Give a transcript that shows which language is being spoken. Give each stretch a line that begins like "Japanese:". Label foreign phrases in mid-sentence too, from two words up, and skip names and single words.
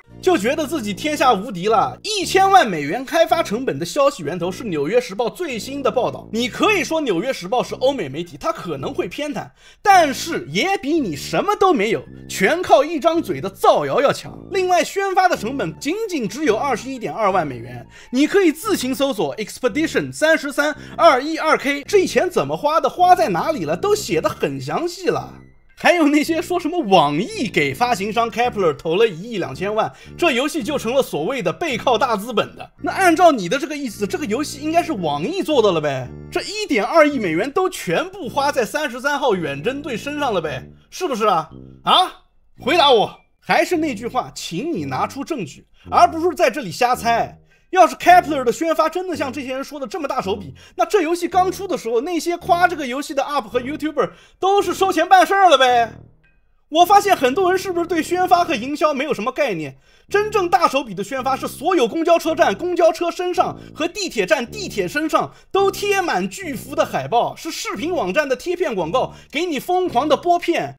Chinese: 就覺得自己天下無敵了。1000萬美元開發成本的消息源頭是紐約時報最新的報道。你可以說紐約時報是歐美媒體，它可能會偏袒，但是也比你什麼都沒有，全靠一張嘴的造謠要強。另外，宣發的成本僅僅只有21.2萬美元，你可以自行搜索 Expedition 33212K， 這錢怎麼花的，花在哪裡了，都寫得很詳細了。還有那些說什麼網易給發行商 Kepler 投了1億2千万，這遊戲就成了所謂的背靠大資本的。那按照你的这個意思，这個遊戲應該是網易做的了唄？這1.2億美元都全部花在33號遠征隊身上了唄？是不是啊？啊？回答我！還是那句話，請你拿出證據，而不是在這裡瞎猜。要是 Kepler 的宣發真的像這些人說的這麼大手筆，那這遊戲剛出的時候，那些誇這個遊戲的 UP 和 YouTuber 都是收錢辦事兒了唄。我發現很多人是不是對宣發和營銷沒有什麼概念？真正大手筆的宣發是所有公交車站、公交車身上和地鐵站、地鐵身上都貼滿巨幅的海報，是視頻網站的貼片廣告，給你瘋狂的播片。